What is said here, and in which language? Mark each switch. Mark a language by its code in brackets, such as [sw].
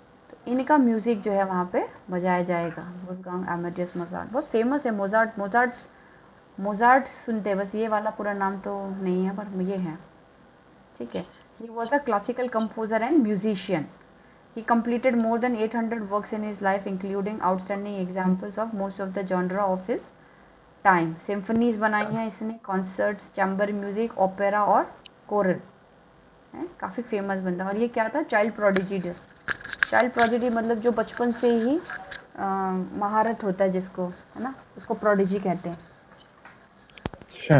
[hi] तो इनका म्यूज़िक जो है वहाँ पे बजाया जाएगा। वुल्फगांग अमाडेउस मोजार्ट बहुत फेमस है। मोजार्ट मोजार्ट मोजार्ट सुनते हैं बस, ये वाला पूरा नाम तो नहीं है पर ये है, ठीक है। [en] He was a classical composer and musician. He completed more than 800 works in his life, including outstanding examples of most of the genre of his time. [hi] Symphonies बनाई हैं इसने, कॉन्सर्ट्स, चैम्बर म्यूजिक, ओपेरा और coral है, काफ़ी famous बंदा। और ये क्या था, चाइल्ड प्रोडिजी। चाइल्ड प्रोडिजी मतलब जो बचपन से ही महारत होता है जिसको, है ना, उसको प्रोडिजी कहते हैं। अच्छा